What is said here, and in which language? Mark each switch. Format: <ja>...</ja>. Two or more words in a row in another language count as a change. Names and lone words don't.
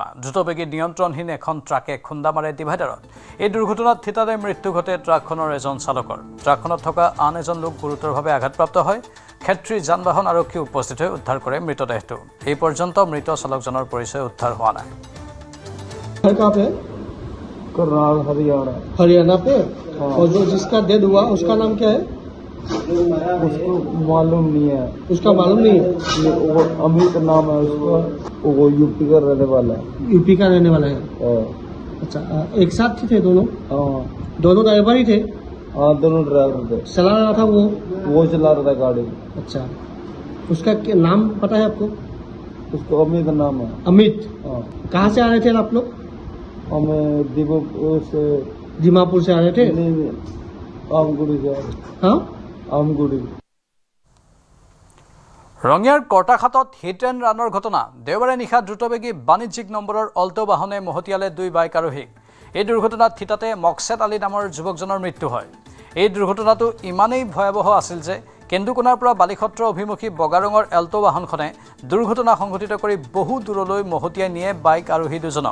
<as>দ্ৰুতবেগী নিয়ন্ত্ৰণহীন এখন ট্ৰাকে খুন্দা মাৰে ডিভাইডাৰত। এই দুৰ্ঘটনাত থিতাতে মৃত্যু ঘটে ট্ৰাকখনৰ এজন চালকৰ। ট্ৰাকখনত থকা আন এজন লোক গুৰুতৰভাৱে আঘাতপ্ৰাপ্ত হয়। ক্ষেত্ৰীৰ যান বাহন আৰক্ষী উপস্থিত হৈ উদ্ধাৰ কৰে মৃতদেহটো। এই পৰ্যন্ত মৃত চালকজনৰ পৰিচয় উদ্ধাৰ হোৱা নাই।</as> <hi>हरियाणा पे और जो जिसका डेथ हुआ उसका नाम क्या है? उसको मालूम नहीं है। उसका मालूम नहीं है? वो अमित नाम है उसका, वो यूपी का रहने वाला है। यूपी का रहने वाला है। अच्छा, एक साथ थे दोनों? दोनों ड्राइवर ही थे? हाँ, दोनों ड्राइवर थे। चला रहा था वो चला रहा था गाड़ी। अच्छा, उसका नाम पता है आपको? उसको अमित नाम है। अमित। हाँ। कहाँ से आ रहे थे आप लोग? हमें दीमापुर से आ रहे थे? नहीं, आमगुड़ी से आ रहे। हाँ, आमगुड़ी।</hi> <as>ৰঙিয়াৰ কৰ্টাখাটত</as> <en>hit and run</en> <as>ঘটনা। দেওবাৰে নিশা দ্ৰুতবেগী বাণিজ্যিক নম্বৰৰ অল্টো বাহনে মহতিয়ালে 2 বাইক আৰোহীক। এই দুৰ্ঘটনাত থিতাতে মকছেদ আলী নামৰ যুৱকজনৰ মৃত্যু হয়। এই দুৰ্ঘটনাটো ইমানেই ভয়াৱহ আছিল যে কেন্দুকোনাৰ পৰা বালিসত্ৰ অভিমুখী বগা ৰঙৰ এল্টো বাহনখনে দুৰ্ঘটনা সংঘটিত কৰি বহু দূৰলৈ মহতিয়াই নিয়ে বাইক আৰোহী দুজনক।</as>